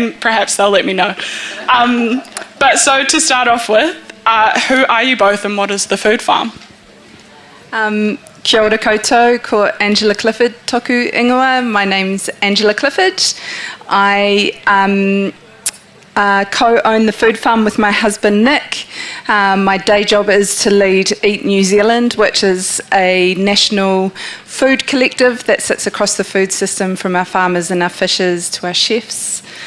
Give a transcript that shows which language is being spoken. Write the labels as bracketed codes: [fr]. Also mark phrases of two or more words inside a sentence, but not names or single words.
[en] and perhaps they'll let me know. But so to start off with, who are you both and what is the food farm? [mi] Kia ora koutou, ko Angela Clifford toku ingoa. [en] My name's Angela Clifford. I co-own the food farm with my husband Nick. My day job is to lead Eat New Zealand, which is a national food collective that sits across the food system from our farmers and our fishers to our chefs.